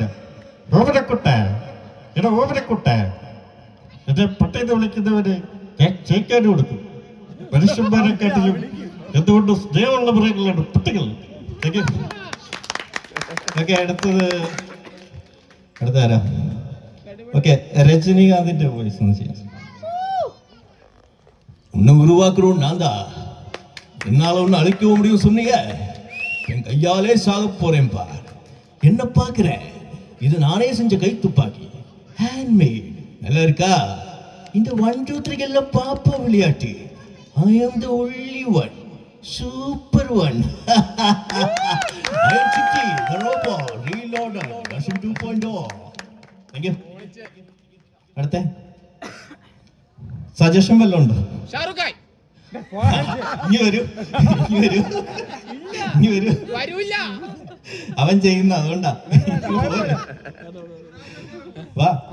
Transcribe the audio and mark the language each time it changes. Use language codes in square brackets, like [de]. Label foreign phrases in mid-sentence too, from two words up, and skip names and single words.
[ml] ഓമനക്കുട്ട എന്റെ പട്ടയത്ത് വിളിക്കുന്നവര് ചേക്കാൻ കൊടുക്കും. മനുഷ്യന്മാരെ കാട്ടിലും എന്തുകൊണ്ട് സ്നേഹമുള്ള മൃഗങ്ങളാണ് പട്ടികൾ. ഓക്കെ, അടുത്താരാ? ஓகே, ரஜினிகாந்திന്റെ വോയിസ് ഒന്ന് ചെയ്യാം. [ta] உன்னை உருவாக்குறோம் நான் தான், என்னால ஒன்னு அழிக்க முடியும் சொன்னீங்க, என் கையாலே சாக போறேன்பா. என்ன பாக்குற? இது நானே செஞ்ச கை துப்பாக்கி, ஹேண்ட்மேட். நல்லா இருக்கா? இந்த 1 2 3 எல்லாம் பாப்பா விளையாட்டு. [en] I am the only one, super one. I am Chicky, the robot, reloaded, version 2.0. Thank you. [ml] അടുത്ത സജഷൻ വല്ലതും ഉണ്ടോ? ഇനി വരൂ. അവൻ ചെയ്യുന്ന അതുകൊണ്ടാ. വാ.